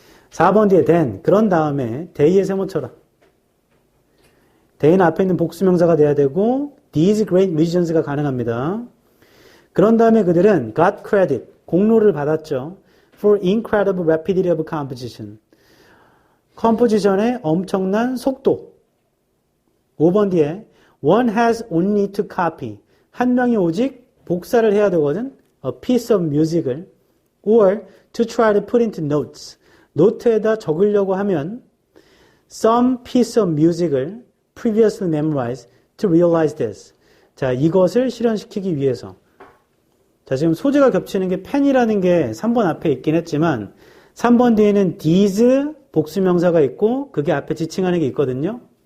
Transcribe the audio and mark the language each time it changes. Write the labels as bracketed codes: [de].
[ko] 4번 뒤에 then 그런 다음에 they에 세모쳐라. they는 앞에 있는 복수명사가 돼야 되고 [en] these great musicians [ko] 가 가능합니다. 그런 다음에 그들은 [en] got credit [ko] 공로를 받았죠. [en] for incredible rapidity of composition [ko] 컴포지션의 엄청난 속도. 5번 뒤에 [en] one has only to copy [ko] 한 명이 오직 복사를 해야 되거든. [en] a piece of music [ko] 을 [en] or to try to put into notes [ko] 노트에다 적으려고 하면 [en] some piece of music [ko] 을 [en] previously memorized to realize this [ko] 자 이것을 실현시키기 위해서 자 지금 소재가 겹치는 게 펜이라는 게 3번 앞에 있긴 했지만 3번 뒤에는 these 복수명사가 있고 그게 앞에 지칭하는 게 있거든요.